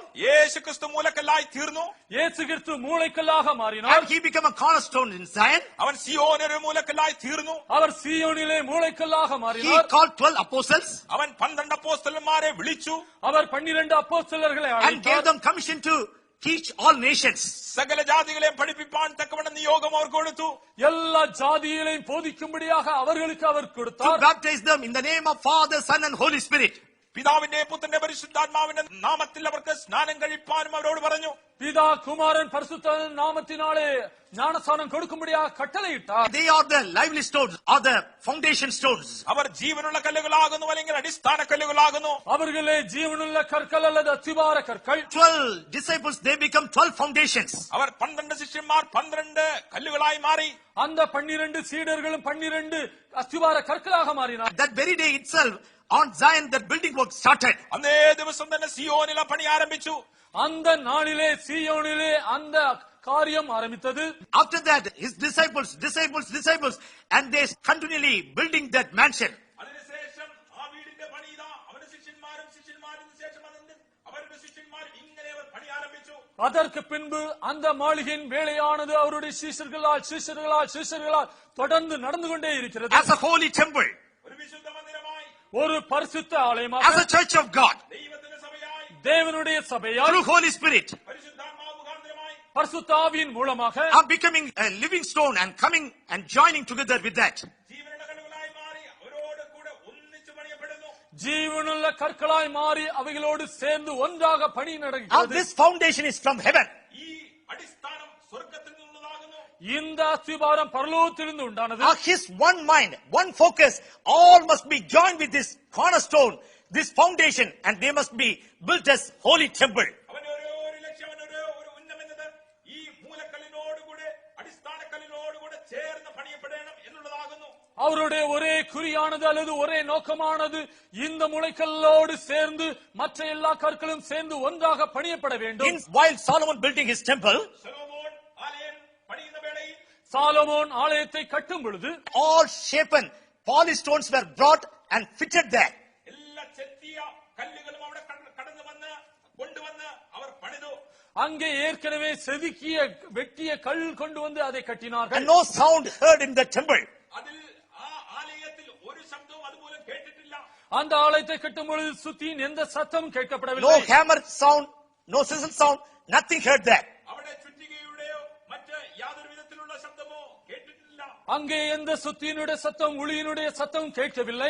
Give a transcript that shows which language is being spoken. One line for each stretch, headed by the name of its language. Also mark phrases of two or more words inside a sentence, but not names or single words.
Malayalam: യേശു ക്രിസ്തു മൂലക്കല്ലായി തീർന്നു.
Tamil: இயேசு கிறிஸ்து மூளைக்கல்லாக மாறினார்.
English: and he become a cornerstone in Zion.
Malayalam: അവൻ സിയോനൊരു മൂലക്കല്ലായി തീർന്നു.
Tamil: அவர் சீயோனிலே மூளைக்கல்லாக
English: He
Tamil: மாறினார்.
English: called 12 apostles
Malayalam: അവൻ 12 അപ്പോസ്തലന്മാരെ വിളിച്ചു.
Tamil: அவர் 12 அப்போஸ்தலர்களை
English: and gave
Tamil: அழைத்தார்.
English: them commission to teach all nations.
Malayalam: സകല ജാതികളെയും പഠിപ്പിപ്പാൻ തക്കവണ്ണം നിയോഗം അവർ കൊടുത്തു.
Tamil: எல்லா ஜாதிகளையும் போதிக்கும்படியாக அவர்களுக்கு அவர்
English: To
Tamil: கொடுத்தார்.
English: baptize them in the name of Father, Son and Holy Spirit.
Malayalam: പിതാവിന്റെ പുത്രന്റെ പരിശുദ്ധാത്മാവിന്റെ നാമത്തിൽ അവർക്ക് സ്നാനം കഴിപ്പാനും അവരോട് പറഞ്ഞു.
Tamil: பிதா குமாரன் பரிசுத்த நாமத்தினாலே ஞானஸ்நானம் கொடுக்கும்படியாக கட்டளையிட்டார்.
English: They are the lively stones, or the foundation stones.
Malayalam: അവർ ജീവനുള്ള കല്ലുകളാകുന്നു, അല്ലെങ്കിൽ അടിസ്ഥാന കല്ലുകളാകുന്നു.
Tamil: அவர்களே ஜீவனுள்ள கற்கள் அல்லது அஸ்திபார கற்கள்.
English: 12 disciples, they become 12 foundations.
Malayalam: അവർ 12 ശിഷ്യന്മാർ 12 കല്ലുകളായി മാറി.
Tamil: அந்த 12 சீடர்களும் 12 அஸ்திபார கற்களாக மாறினார்.
English: That very day itself, on Zion, that building work started.
Malayalam: അന്നേ ദിവസം തന്നെ സിയോനിലെ പണി ആരംഭിച്ചു.
Tamil: அந்த நாளிலே சீயோனிலே அந்த காரியம் ஆரம்பித்தது.
English: After that, his disciples, and they continually building that mansion.
Malayalam: അതിനുശേഷം ആ വീടിന്റെ പണി ഇതാ അവന്റെ ശിഷ്യന്മാരും ശേഷം അവരുടെ ശിഷ്യന്മാരും ഇങ്ങനെ അവർ പണി ആരംഭിച്ചു.
Tamil: அதற்கு பின்பு அந்த மாளிகையின் வேலையானது அவருடைய சீஷர்களால் தொடர்ந்து நடந்து கொண்டே இருக்கிறது.
English: As a holy temple,
Malayalam: ഒരു വിശുദ്ധ മന്ദിരമായി,
Tamil: ஒரு பரிசுத்த ஆலயமாக,
English: as a church of God,
Malayalam: ദൈവത്തിന്റെ സഭയായി,
Tamil: தேவனுடைய சபையால்,
English: through Holy Spirit,
Malayalam: പരിശുദ്ധാത്മാവ് മുഖാന്തരമായി
Tamil: பரிசுத்த ஆவியின் மூலமாக
English: are becoming a living stone and coming and joining together with that.
Malayalam: ജീവനുള്ള കല്ലുകളായി മാറി അവരോട് കൂടെ ഒന്നിച്ചു പണിയപ്പെടുന്നു.
Tamil: ஜீவனுள்ள கற்களாய் மாறி அவைகளோடு சேர்ந்து ஒன்றாக பணி
English: Now
Tamil: நடக்கிறது.
English: this foundation is from heaven.
Malayalam: ഈ അടിസ്ഥാനം സ്വർഗത്തിൽ നിന്നുള്ളതാകുന്നു.
Tamil: இந்த அஸ்திபாரம் பரலோகத்திலிருந்து உண்டானது.
English: Now his one mind, one focus, all must be joined with this cornerstone, this foundation, and they must be built as holy temple.
Malayalam: അവന്റെ ഒരു ലക്ഷ്യം, ഒരു ഉന്നമെന്നത് ഈ മൂലക്കല്ലിനോടുകൂടെ അടിസ്ഥാന കല്ലിനോടുകൂടെ ചേർന്ന് പണിയപ്പെടണം എന്നുള്ളതാകുന്നു.
Tamil: அவருடைய ஒரே குறியானது அல்லது ஒரே நோக்கமானது இந்த முளைக்கல்லோடு சேர்ந்து மற்ற எல்லா கற்களும் சேர்ந்து ஒன்றாக பணியப்பட வேண்டும்.
English: While Solomon building his temple,
Malayalam: ശലോമോൻ ആലയം പണിയുന്ന വേളയിൽ
Tamil: சாலமோன் ஆலயத்தை கட்டும் பொழுது
English: all shapen polished stones were brought and fitted there.
Malayalam: എല്ലാ ചെത്തിയ കല്ലുകളും അവിടെ കടന്നു വന്ന് കൊണ്ടുവന്ന് അവർ പണിതു.
Tamil: அங்கே ஏற்கனவே செதுக்கிய வெட்டிய கல் கொண்டு வந்து அதை கட்டினார்கள்.
English: And no sound heard in the temple.
Malayalam: അതിൽ ആ ആലയത്തിൽ ഒരു ശബ്ദവും അതുപോലും കേട്ടിട്ടില്ല.
Tamil: அந்த ஆலயத்தை கட்டும் பொழுது சுத்தியின் எந்த சத்தமும்
English: No
Tamil: கேட்கப்படவில்லை.
English: hammer sound, no sizzle sound, nothing heard there.
Malayalam: അവിടെ ചുറ്റികയുടെയോ മറ്റ് യാതൊരു വിധത്തിലുള്ള ശബ്ദമോ കേട്ടിട്ടില്ല.
Tamil: அங்கே எந்த சுத்தியினுடைய சத்தம் உளியினுடைய சத்தம் கேட்கவில்லை.